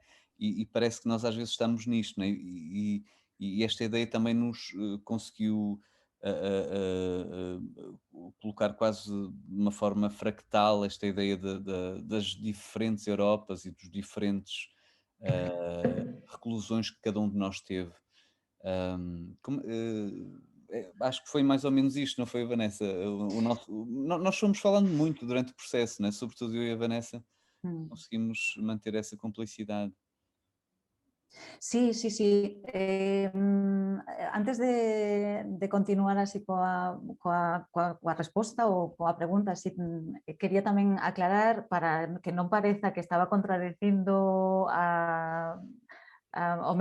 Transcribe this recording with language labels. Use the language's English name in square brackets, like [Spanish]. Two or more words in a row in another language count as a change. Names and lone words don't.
[Portuguese] E parece que nós às vezes estamos nisto, não é? E esta ideia também nos conseguiu colocar quase de uma forma fractal esta ideia das diferentes Europas e dos diferentes reclusões que cada um de nós teve. Acho que foi mais ou menos isto, não foi, Vanessa? Nós fomos falando muito durante o processo, né? Sobretudo eu e a Vanessa conseguimos manter essa complicidade. [Galician] Sí, sí, sí. Antes de continuar así coa resposta ou coa pregunta, así, quería tamén aclarar para que non pareza que estaba contradicindo o